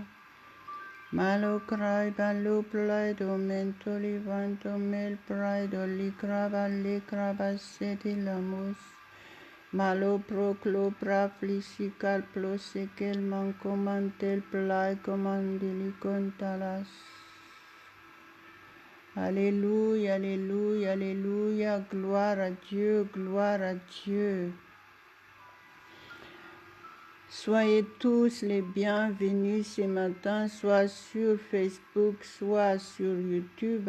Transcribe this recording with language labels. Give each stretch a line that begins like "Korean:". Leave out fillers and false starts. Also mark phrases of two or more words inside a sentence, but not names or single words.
French: Malo crai balu plaido mentoli vanto mel praido licraba sedi lamus. Malo proclo praflisical plosekel mancomantel plai comandili contalas. Alléluia, alléluia, alléluia, gloire à Dieu, gloire à Dieu. Soyez tous les bienvenus ce matin, soit sur Facebook, soit sur YouTube.